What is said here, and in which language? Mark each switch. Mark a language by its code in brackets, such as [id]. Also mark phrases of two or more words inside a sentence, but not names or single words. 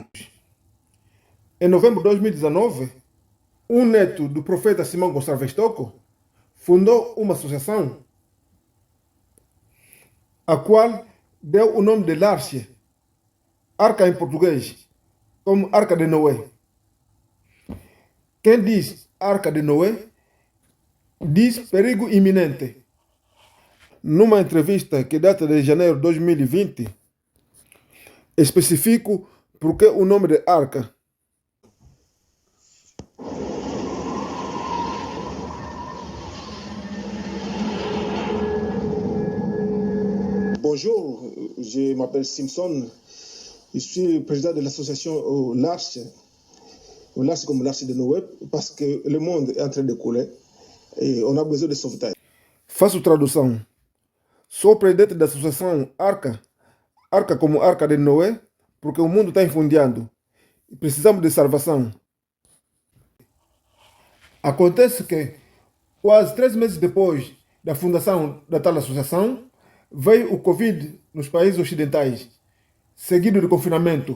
[pt] Em novembro de 2019, um neto do profeta Simão Gonçalves Toco fundou uma associação a qual deu o nome de Larche, Arca em português, como Arca de Noé. Quem diz Arca de Noé diz perigo iminente. Numa entrevista que data de janeiro de 2020, especifico por que o nome de Arca. [fr] Bonjour, je m'appelle Simpson. Je suis président de l'association L'Arche comme l'Arche de Noé, parce que le monde est en train de couler et on a besoin de sauvetage. [pt] Faço tradução. Sou presidente da associação Arca como Arca de Noé, porque o mundo está infundiando e precisamos de salvação. Acontece que, quase 3 meses depois da fundação da tal associação, veio o Covid nos países ocidentais, seguido de confinamento.